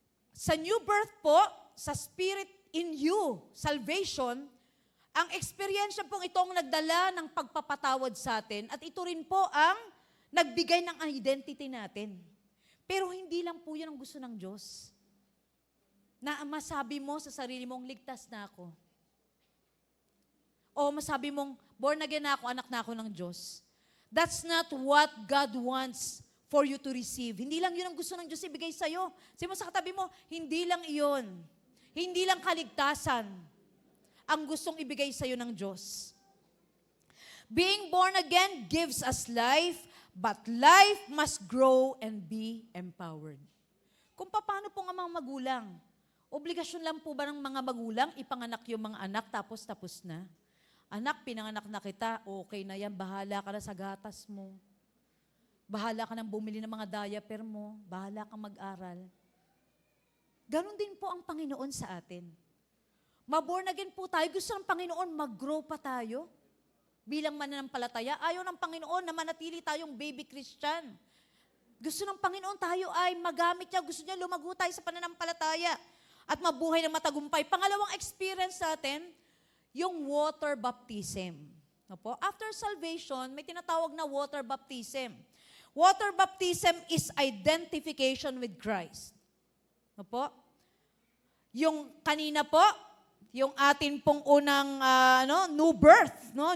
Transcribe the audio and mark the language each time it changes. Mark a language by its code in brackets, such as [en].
[tl] Sa new birth po, sa Spirit in you, salvation, ang experience pong itong nagdala ng pagpapatawad sa atin at ito rin po ang nagbigay ng identity natin. Pero hindi lang po yan ang gusto ng Diyos. Na masabi mo sa sarili mong, ligtas na ako. O masabi mong, born again na ako, anak na ako ng Diyos. [en] That's not what God wants for you to receive. [tl] Hindi lang yun ang gusto ng Diyos ibigay sa'yo. Sabi mo sa katabi mo, hindi lang iyon. Hindi lang kaligtasan ang gustong ibigay sa'yo ng Diyos. [en] Being born again gives us life, but life must grow and be empowered. [tl] Kung paano po ang mga magulang, obligasyon lang po ba ng mga magulang ipanganak yung mga anak tapos na? Anak, pinanganak na kita, okay na yan, bahala ka na sa gatas mo. Bahala ka nang bumili ng mga diaper mo, bahala kang mag-aral. Ganon din po ang Panginoon sa atin. Maborn again po tayo, gusto ng Panginoon mag-grow pa tayo bilang mananampalataya. Ayaw ng Panginoon na manatili tayong baby Christian. Gusto ng Panginoon tayo ay magamit niya, gusto niya lumago tayo sa pananampalataya at mabuhay ng matagumpay. Pangalawang experience natin, yung water baptism. No po? [en] After salvation, [tl] may tinatawag na [en] water baptism. Water baptism is identification with Christ. [tl] No po? Yung kanina po, yung atin pong unang new birth, no?